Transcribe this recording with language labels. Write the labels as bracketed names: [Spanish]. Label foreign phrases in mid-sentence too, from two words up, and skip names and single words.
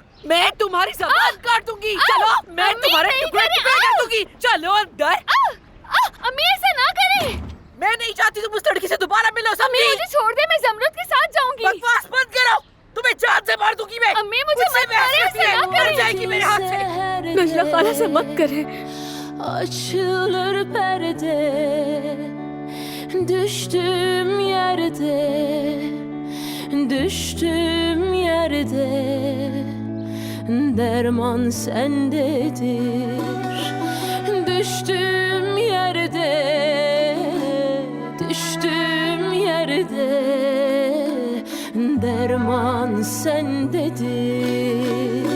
[Hindi] मैं तुम्हारी जबान काट दूंगी। चलो, मैं तुम्हारे टुकड़े टुकड़े कर दूंगी। चलो अंदर। अम्मी, ऐसा ना करें। मैं नहीं चाहती तुम उस लड़की से दोबारा मिलो, समझी? अम्मी, मुझे छोड़ दे, मैं जमरुद के साथ जाऊंगी। बकवास बंद करो, तुम्हें जान से मार दूंगी मैं। अम्मी, मुझे मत मारें, ऐसा ना मर करें। जाएगी मेरे हाथ से। नजला खाला से मत करे। [Turkish] Açılır perde, düştüm yerde, düştüm yerde, derman sendedir. Düştüm yerde, düştüm yerde, derman sendedir.